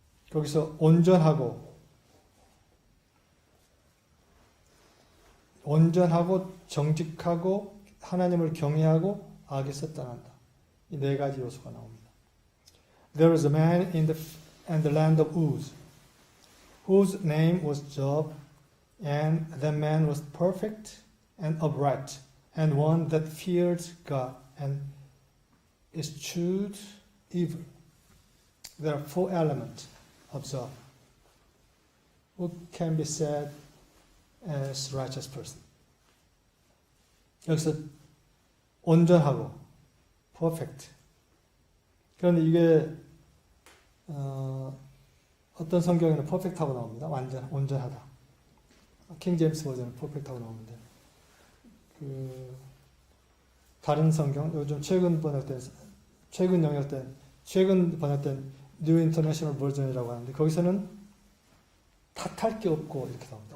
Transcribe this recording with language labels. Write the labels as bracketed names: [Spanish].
[Korean] 거기서 온전하고 정직하고 하나님을 경외하고 악에서 떠난다. 이 네 가지 요소가 나옵니다. [English] There was a man in the land of Uz, whose name was Job, and that man was perfect and upright, and one that feared God and eschewed evil. There are four elements of Job who can be said as righteous person. [Korean] 여기서 온전하고 perfect. 그런데 이게 어떤 성경에는 perfect하고 나옵니다. 온전하다. 킹 제임스 버전은 perfect하고 나오는데 다른 성경 요즘 최근 번역된 New International Version이라고 하는데 거기서는 탓할 게 없고 이렇게 나옵니다.